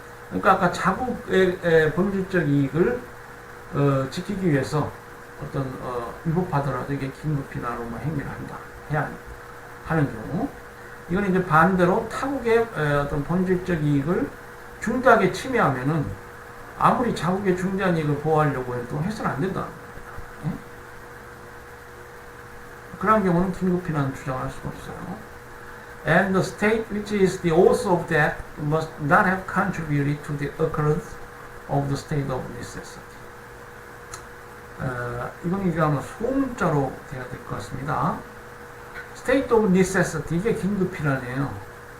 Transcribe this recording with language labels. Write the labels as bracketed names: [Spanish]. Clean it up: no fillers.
[Korean] 그러니까 아까 자국의 본질적 이익을 지키기 위해서 어떤 위법하더라도 이게 긴급 피난으로 행위를 해야 하는 경우, 이건 이제 반대로 타국의 어떤 본질적 이익을 중대하게 침해하면은 아무리 자국의 중대한 이익을 보호하려고 해도 해서는 안 된다. 예? 그런 경우는 긴급 피난 주장할 수가 없어요. [English] And the state which is the author of that must not have contributed to the occurrence of the state of necessity. [Korean] 이건 이제 아마 소문자로 돼야 될 것 같습니다. [English] State of necessity, [Korean] 이게 긴급 피난이에요.